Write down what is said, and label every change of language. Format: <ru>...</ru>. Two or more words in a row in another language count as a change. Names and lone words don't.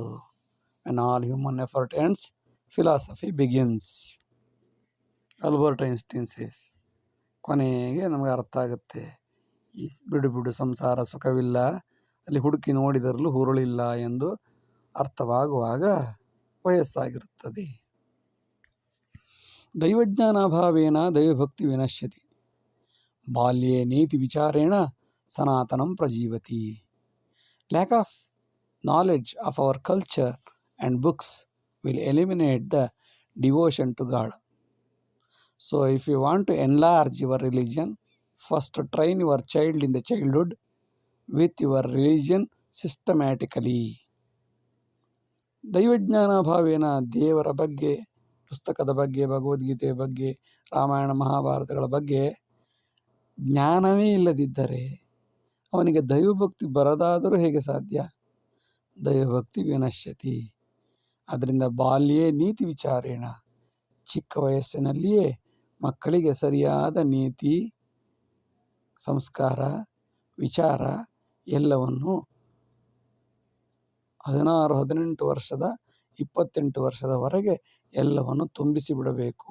<en>When all human effort ends philosophy begins. Albert Einstein says.</en> <kn>ಕೊನೆಗೆ ನಮಗೆ ಅರ್ಥ ಆಗುತ್ತೆ, ಈ ಬಿಡು ಸಂಸಾರ ಸುಖವಿಲ್ಲ, ಅಲ್ಲಿ ಹುಡುಕಿ ನೋಡಿದರಲ್ಲೂ ಹುರುಳಿಲ್ಲ ಎಂದು ಅರ್ಥವಾಗುವಾಗ ವಯಸ್ಸಾಗಿರುತ್ತದೆ.</kn> <sa>ದೈವಜ್ಞಾನಾಭಾವೇನ ದೈವಭಕ್ತಿ ವಿನಶ್ಯತಿ, ಬಾಲ್ಯೇ ನೀತಿ ವಿಚಾರೇಣ ಸನಾತನಂ ಪ್ರಜೀವತಿ.</sa> <en>Lack of knowledge of our culture and books will eliminate the devotion to God. So if you want to enlarge your religion, first train your child in the childhood with your religion systematically.</en> <sa>ದೈವಜ್ಞಾನ ಭಾವೇನ</sa> <kn>ದೇವರ ಬಗ್ಗೆ, ಪುಸ್ತಕದ ಬಗ್ಗೆ, ಭಗವದ್ಗೀತೆಯ ಬಗ್ಗೆ, ರಾಮಾಯಣ ಮಹಾಭಾರತಗಳ ಬಗ್ಗೆ ಜ್ಞಾನವೇ ಇಲ್ಲದಿದ್ದರೆ ಅವನಿಗೆ ದೈವಭಕ್ತಿ ಬರದಾದರೂ ಹೇಗೆ ಸಾಧ್ಯ?</kn> <sa>ದೈವಭಕ್ತಿ ವಿನಶ್ಯತಿ. ಅದರಿಂದ ಬಾಲ್ಯೇ ನೀತಿ ವಿಚಾರೇಣ,</sa> <kn>ಚಿಕ್ಕ ವಯಸ್ಸಿನಲ್ಲಿಯೇ ಮಕ್ಕಳಿಗೆ ಸರಿಯಾದ ನೀತಿ, ಸಂಸ್ಕಾರ, ವಿಚಾರ ಎಲ್ಲವನ್ನು 16, 18 ವರ್ಷದ 28 ವರ್ಷದವರೆಗೆ ಎಲ್ಲವನ್ನು ತುಂಬಿಸಿಬಿಡಬೇಕು.</kn>